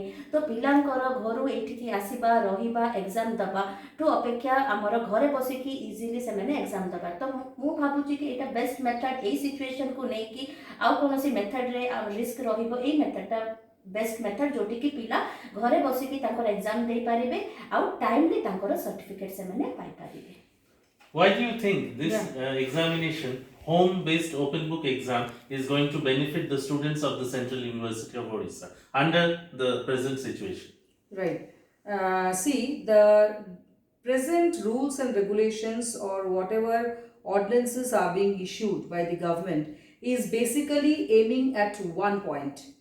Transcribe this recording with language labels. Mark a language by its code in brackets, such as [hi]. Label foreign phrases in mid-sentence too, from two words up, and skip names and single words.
[or] ତ ପିଲାଙ୍କର ଘରୁ ଏଇଠିକି ଆସିବା, ରହିବା, ଏକ୍ଜାମ୍ ଦେବାଠୁ ଅପେକ୍ଷା ଆମର ଘରେ ବସିକି ଇଜିଲି ସେମାନେ ଏକ୍ଜାମ୍ ଦେବା। ତ ମୁଁ ଭାବୁଛି କି ଏଇଟା [en] best method. [or] ଏଇ ସିଚୁଏସନ୍କୁ ନେଇକି ଆଉ କୌଣସି ମେଥଡ଼ରେ ରିସ୍କ ରହିବ, ଏଇ ମେଥଡ଼ଟା [en] best method, [or] ଯୋଉଠିକି ପିଲା ଘରେ ବସିକି ତାଙ୍କର ଏକ୍ଜାମ୍ ଦେଇପାରିବେ ଆଉ ଟାଇମଲି ତାଙ୍କର ସାର୍ଟିଫିକେଟ୍ ସେମାନେ ପାଇପାରିବେ। [en] Why do you think this examination, home-based open book exam, is going to benefit the students of the Central University of Odisha under the present situation? Right. See, the present rules and regulations or whatever ordinances are being issued by the government is basically aiming at one point.